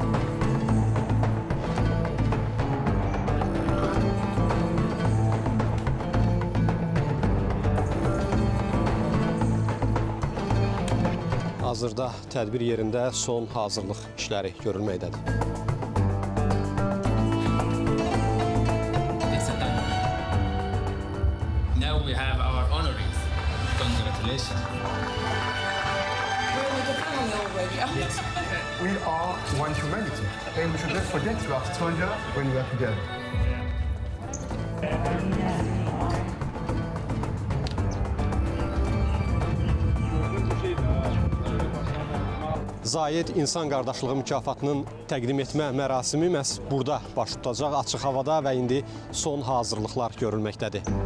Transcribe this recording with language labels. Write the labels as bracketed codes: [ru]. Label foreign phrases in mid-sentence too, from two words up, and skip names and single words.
[az] Hazırda tədbir yerində son hazırlıq işləri görülməkdədir. [en] Now we have our honorees. Congratulations. Yes. We are one humanity, and we should not forget we are stronger when we are together. [az] Zayed İnsan Qardaşlığı mükafatının təqdim etmə mərasimi məhz burada baş tutacaq, açıq havada və indi son hazırlıqlar görülməkdədir.